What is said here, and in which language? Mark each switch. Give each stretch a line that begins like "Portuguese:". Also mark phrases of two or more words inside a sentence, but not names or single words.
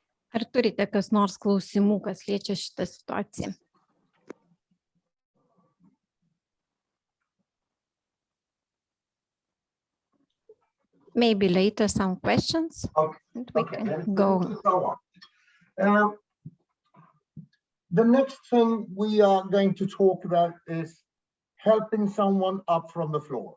Lithuanian: Ar turite kas nors klausimų, kas liečia šitą situaciją?
English: Maybe later some questions. Okay. And we Okay, can then go. go on. The next thing we are going to talk about is helping someone up from the floor.